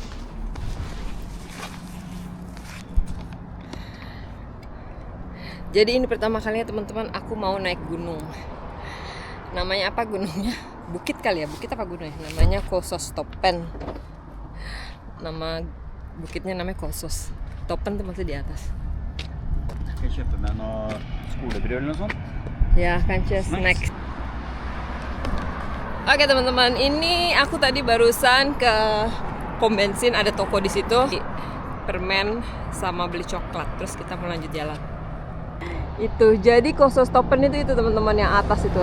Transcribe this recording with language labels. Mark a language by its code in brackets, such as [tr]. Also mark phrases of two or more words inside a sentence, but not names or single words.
[id] Jadi ini pertama kalinya teman-teman aku mau naik gunung. Namanya apa gunungnya? Bukit kali ya? Bukit apa gunungnya? Namanya Kosostoppen. Nama bukitnya namanya Kosos. Toppen tuh masih di atas. [no] Skal jeg kjøpe meg noe skolebrød eller noe sånt? Ya, kanskje snack. [id] Oke teman-teman, ini aku tadi barusan ke pom bensin, ada toko di situ, permen sama beli coklat. Terus kita mau lanjut jalan. Itu jadi Kosostoppen itu teman-teman yang atas itu.